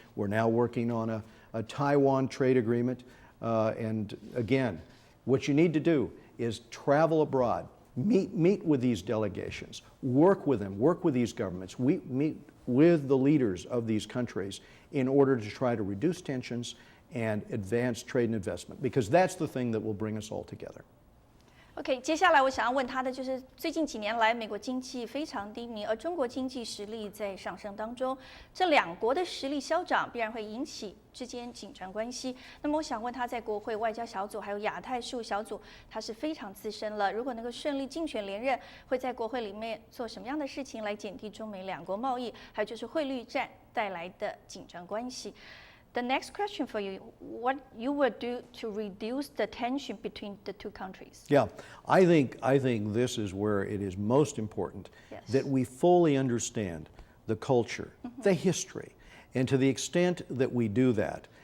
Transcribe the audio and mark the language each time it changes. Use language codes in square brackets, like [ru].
[en] We're now working on a Taiwan trade agreement. And again, what you need to do is travel abroad. Meet with these delegations, work with them, work with these governments, meet with the leaders of these countries in order to try to reduce tensions and advance trade and investment, because that's the thing that will bring us all together. [zh] OK， 接下来我想要问他的就是，最近几年来，美国经济非常低迷，而中国经济实力在上升当中，这两国的实力消长，必然会引起之间紧张关系。那么，我想问他在国会外交小组还有亚太事务小组，他是非常资深了。如果能够顺利竞选连任，会在国会里面做什么样的事情来减低中美两国贸易，还有就是汇率战带来的紧张关系？ [en] The next question for you, what you would do to reduce the tension between the two countries? Yeah, I think this is where it is most important that we fully understand the culture, the history, and to the extent that we do that,